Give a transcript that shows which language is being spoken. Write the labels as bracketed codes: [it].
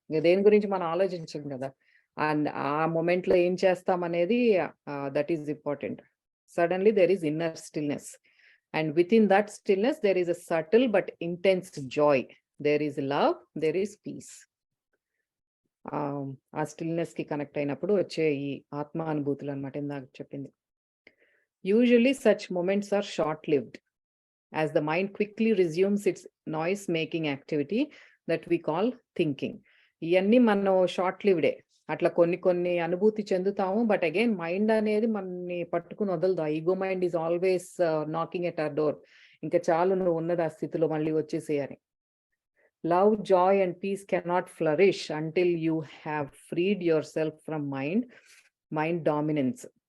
[te] ఇంక దేని గురించి మనం ఆలోచించం కదా! అండ్ ఆ మొమెంట్‌లో ఏం చేస్తామనేది [en] That is important. Suddenly there is inner stillness. And within that stillness there is a subtle but intense joy. There is love, there is peace. [te] ఆ స్టిల్‌నెస్‌కి connect అయినప్పుడు వచ్చే ఈ ఆత్మానుభూతులనమాట ఇందాక చెప్పింది. [en] Usually such moments are short lived, as the mind quickly resumes its noise making activity that we call thinking. [te] ఇవన్నీ మనం short లివ్డే. అట్లా కొన్ని కొన్ని అనుభూతి చెందుతాము. [en] but again mind [te] అనేది మనని పట్టుకుని వదలదు. [en] ఆ ego mind is always knocking at our door. [te] ఇంకా చాలు నువ్వు ఉన్నది ఆ స్థితిలో మళ్ళీ వచ్చేసేయని. [en] Love, joy and peace cannot flourish until you have freed yourself from mind dominance.